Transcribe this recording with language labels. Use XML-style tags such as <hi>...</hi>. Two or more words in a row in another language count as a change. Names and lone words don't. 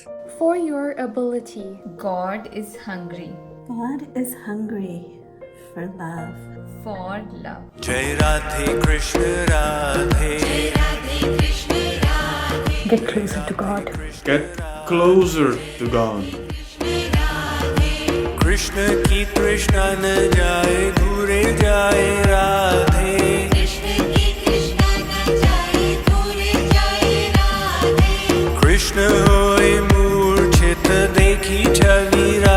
<en>for your ability. God is hungry God is hungry for love. for love.</en> <hi>जय राधे कृष्ण राधे, जय राधे कृष्ण राधे.</hi> <en>Get closer to God. Get closer to God.</en> <hi>कृष्ण की तृष्णा न जाए दूरे जाए राधे कृष्ण होए मूर्छित देखी छवि</hi>